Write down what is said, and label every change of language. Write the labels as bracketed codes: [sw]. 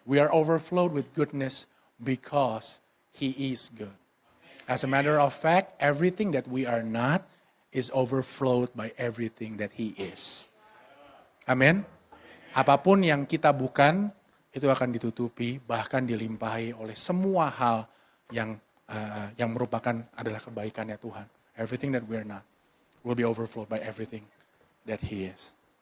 [en] We are overflowed with goodness because He is good. As a matter of fact, everything that we are not is overflowed by everything that He is. Amin. [id] Apapun yang kita bukan, itu akan ditutupi, bahkan dilimpahi oleh semua hal yang merupakan adalah kebaikannya Tuhan. [en] Everything that we are not will be overflowed by everything that He is.